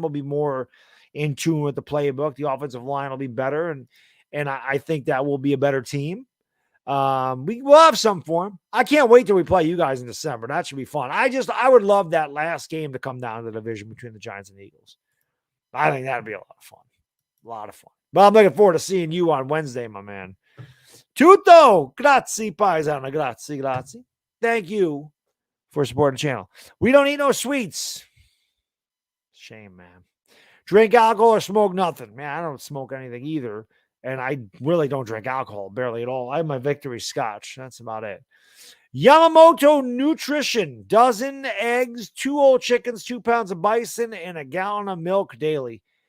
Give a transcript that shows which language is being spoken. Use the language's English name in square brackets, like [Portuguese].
[English] We'll be more in tune with the playbook. The offensive line will be better, and I think that will be a better team. We will have something for them. I can't wait till we play you guys in December. That should be fun. I would love that last game to come down to the division between the Giants and the Eagles. I think that'd be a lot of fun. A lot of fun. But I'm looking forward to seeing you on Wednesday, my man. [Italian] Tutto, grazie, paisano, grazie. [English] Thank you for supporting the channel. We don't eat no sweets. Shame, man. Drink alcohol or smoke nothing. Man, I don't smoke anything either. And I really don't drink alcohol, barely at all. I have my Victory Scotch. That's about it. Yamamoto Nutrition. Dozen eggs, 2 whole chickens, 2 pounds of bison, and a gallon of milk daily.